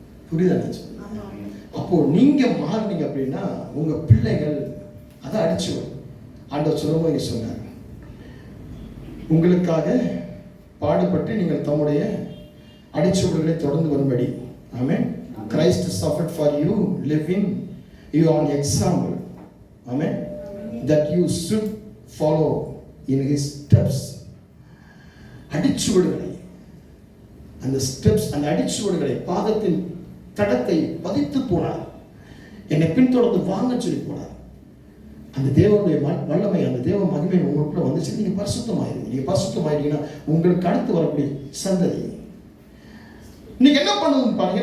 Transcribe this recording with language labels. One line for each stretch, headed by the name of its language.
Tamil: புரியுதா? அப்போ நீங்க மாறினீங்க அப்படின்னா உங்க பிள்ளைகள் அதை அடிச்சு வரும். ஆண்டவர் சொல்லும்போது சொன்னார், உங்களுக்காக பாடுபட்டு நீங்கள் தம்முடைய அடிச்சுவடுகளை தொடர்ந்து வரும்படி. ஆமென்.
English: Christ suffered for you, living you on example. Amen. That you should follow in his steps.
Tamil: அடிச்சுவடுகளை, அந்த ஸ்டெப்ஸ், அந்த அடிச்சுவடுகளை, பாதத்தின் தடத்தை பதித்து போனார். என்னை பின்தொடர்ந்து வாங்க சொல்லி போனார். அந்த தேவனுடைய வல்லமை, அந்த தேவ மகிமை உங்களுக்குள்ள வந்துச்சு. நீங்க பரிசுத்தமாயிருங்க. நீங்க பரிசுத்தமாயிருந்தீங்கன்னா உங்களுக்கு அடுத்து வரக்கூடிய சந்ததி நீங்க என்ன பண்ணுன்னு பாருங்க.